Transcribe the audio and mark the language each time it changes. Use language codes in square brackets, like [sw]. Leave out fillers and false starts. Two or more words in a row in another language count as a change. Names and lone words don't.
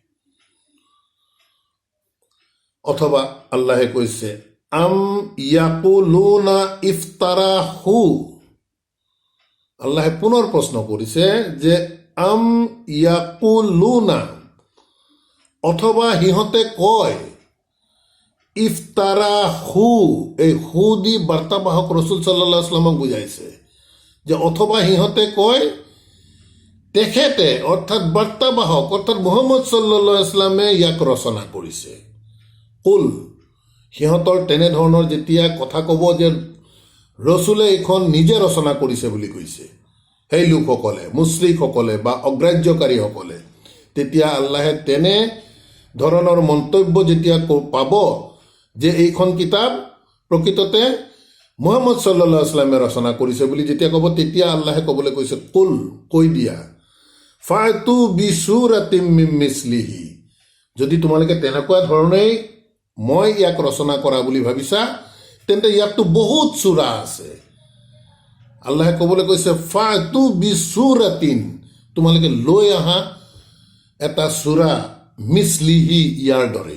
[as] অথবা আল্লাহে কৈছে [ar] أم يقولون افتراه, [as] আল্লাহে পুনৰ প্ৰশ্ন কৰিছে যে [ar] أم يقولون, [as] অথবা সিহঁতে কয়, ইফতাৰাহু, এই হু দি বাৰ্তাবাহক ৰসুল [ar] صلى الله عليه وسلم [as] বুজাইছে যে অথবা সিহঁতে কয় তেখেতে, অৰ্থাৎ বাৰ্তাবাহক, অৰ্থাৎ মুহাম্মদ [ar] صلى الله عليه وسلم [as] ইয়াক ৰচনা কৰিছে। কুল, সিহঁতৰ তেনেধৰণৰ যেতিয়া কথা ক'ব যে ৰচুলে এইখন নিজে ৰচনা কৰিছে বুলি কৈছে সেই লোকসকলে, মুশ্ৰিকসকলে বা অগ্ৰাহ্যকাৰীসকলে, তেতিয়া আল্লাহে তেনে ধৰণৰ মন্তব্য যেতিয়া পাব যে এইখন কিতাপ প্ৰকৃততে মুহাম্মদ [ar] صلى الله عليه وسلم [as] ৰচনা কৰিছে বুলি যেতিয়া ক'ব, তেতিয়া আল্লাহে ক'বলৈ কৈছে কুল, কৈ দিয়া, [ar] فأتوا بسورة من مثله, [as] যদি তোমালোকে তেনেকুৱা ধৰণেই মই ইয়াক ৰচনা কৰা বুলি ভাবিছা, তেন্তে ইয়াততো বহুত চূৰা আছে। আল্লাহে ক'বলৈ কৈছে [ar] فأتوا بسورة, [as] তোমালোকে লৈ আহা এটা চূৰা, মিছলিহি, ইয়াৰ দৰে।